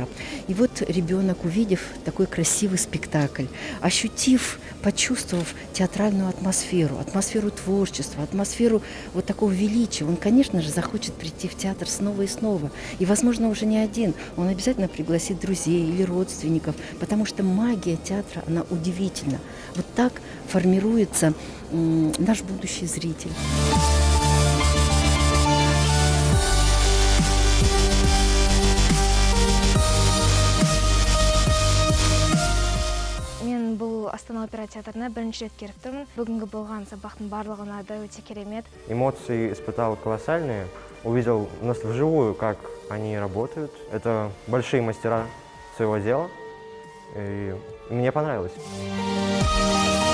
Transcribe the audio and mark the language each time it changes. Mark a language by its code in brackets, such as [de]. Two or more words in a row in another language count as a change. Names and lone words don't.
[ru] И вот ребенок, увидев такой красивый спектакль, ощутив, почувствовав театральную атмосферу творчества, атмосферу вот такого величия, он, конечно же, захочет прийти в театр снова и снова. И, возможно, уже не один. Он обязательно пригласит друзей или родственников, потому что магия театра, она удивительна. Вот так формируется наш будущий зритель. [kk] Астана опера театрына бірінші рет келіп тұрмын. Бүгінгі болған сабақтың барлығына да өте керемет. [ru] Эмоции испытал колоссальные. Увидел вживую, как они работают. Это большие мастера своего дела. И мне понравилось.